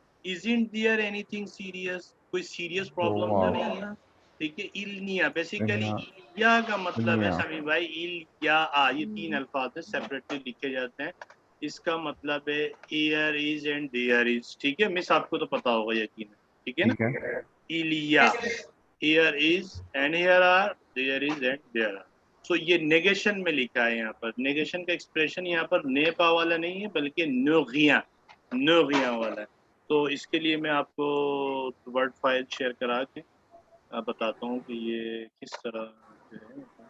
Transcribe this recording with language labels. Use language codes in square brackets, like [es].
[en] Isn't there anything serious? [hi] कोई serious problem तो नहीं है. ठीक है. [fr] il n'y a [hi] बेसिकली या का मतलब है समी भाई. il या आ ये तीन अल्फाज है सेपरेटली लिखे जाते हैं. इसका मतलब है [en] here is and there is. [hi] ठीक है. मिस आपको तो पता होगा यकीन. ठीक है ना. [fr] il y a, [en] here is and here are, there is and there are. [hi] सो ये नेगेशन में लिखा है. यहाँ पर नेगेशन का एक्सप्रेशन यहाँ पर ने पा वाला नहीं है बल्कि नोगिया वाला है. तो इसके लिए मैं आपको वर्ड फाइल शेयर करा के बताता हूँ कि ये किस तरह है.